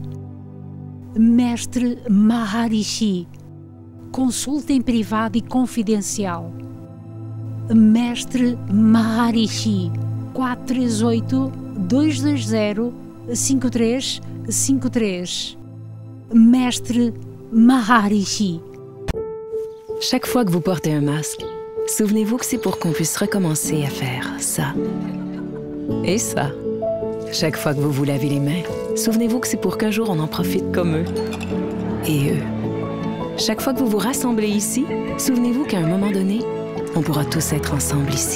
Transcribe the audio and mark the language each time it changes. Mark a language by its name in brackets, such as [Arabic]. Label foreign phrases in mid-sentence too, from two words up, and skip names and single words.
[Portuguese] Mestre Maharishi, consulta em privado e confidencial. Mestre Maharishi, 438-220-5353. Mestre Maharishi. [French] Chaque fois que vous portez un masque, souvenez-vous que c'est pour qu'on puisse recommencer à faire ça. Et ça. Chaque fois que vous vous lavez les mains, souvenez-vous que c'est pour qu'un jour on en profite comme eux. Et eux. Chaque fois que vous vous rassemblez ici, souvenez-vous qu'à un moment donné, on pourra tous être ensemble ici.